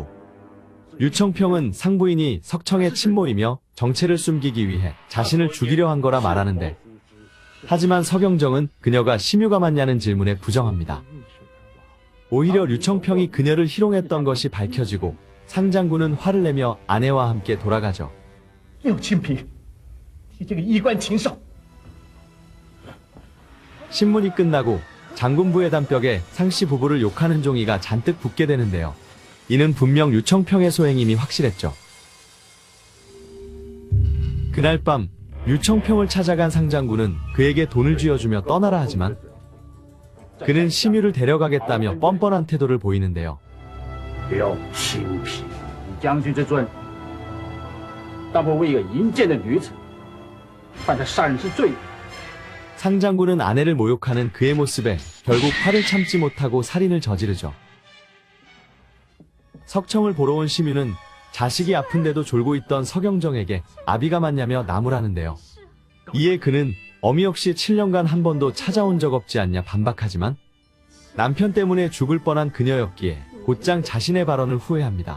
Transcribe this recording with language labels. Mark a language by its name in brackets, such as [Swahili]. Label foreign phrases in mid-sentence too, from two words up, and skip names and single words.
[Korean] 유청평은 상부인이 석청의 친모이며 정체를 숨기기 위해 자신을 죽이려 한 거라 말하는데 하지만 서경정은 그녀가 심유가 맞냐는 질문에 부정합니다. 오히려 유청평이 그녀를 희롱했던 것이 밝혀지고 상장군은 화를 내며 아내와 함께 돌아가죠. [Chinese] 六亲笔，你这个衣冠禽兽！ [Korean] 신문이 끝나고 장군부의 담벽에 상씨 부부를 욕하는 종이가 잔뜩 붙게 되는데요. 이는 분명 유청평의 소행임이 확실했죠. 그날 밤 유청평을 찾아간 상장군은 그에게 돈을 쥐어주며 떠나라 하지만 그는 심유를 데려가겠다며 뻔뻔한 태도를 보이는데요. [Chinese] 刘清平，将军之尊，但不为一个淫贱的女子犯下杀人之罪。 [Korean] 상장군은 아내를 모욕하는 그의 모습에 결국 화를 참지 못하고 살인을 저지르죠. 석청을 보러 온 시민은 자식이 아픈데도 졸고 있던 서경정에게 아비가 맞냐며 나무라는데요. 이에 그는 어미 없이 7년간 한 번도 찾아온 적 없지 않냐 반박하지만 남편 때문에 죽을 뻔한 그녀였기에 곧장 자신의 발언을 후회합니다.